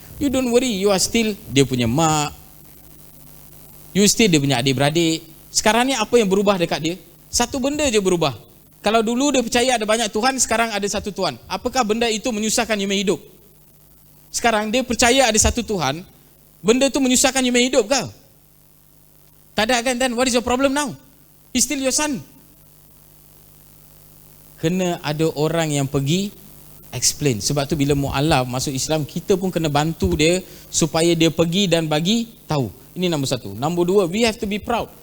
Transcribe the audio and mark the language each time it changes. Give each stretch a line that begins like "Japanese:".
English: You don't worry, you are still
Malay: dia punya mak.
English: You still
Malay: dia punya adik-beradik. Sekarang ni apa yang berubah dekat dia? Satu benda je berubah. Kalau dulu dia percaya ada banyak Tuhan, sekarang ada satu Tuhan. Apakah benda itu menyusahkan you punya hidup? Sekarang dia percaya ada satu Tuhan, benda itu menyusahkan you punya hidup ke? Tak ada kan?
English: Then what is your problem now? He's still your son.
Malay: kena ada orang yang pergi explain. Sebab tu bila mu'alaf masuk Islam, kita pun kena bantu dia supaya dia pergi dan bagi tahu. Ini nombor satu. Nombor dua,
English: we have to be proud.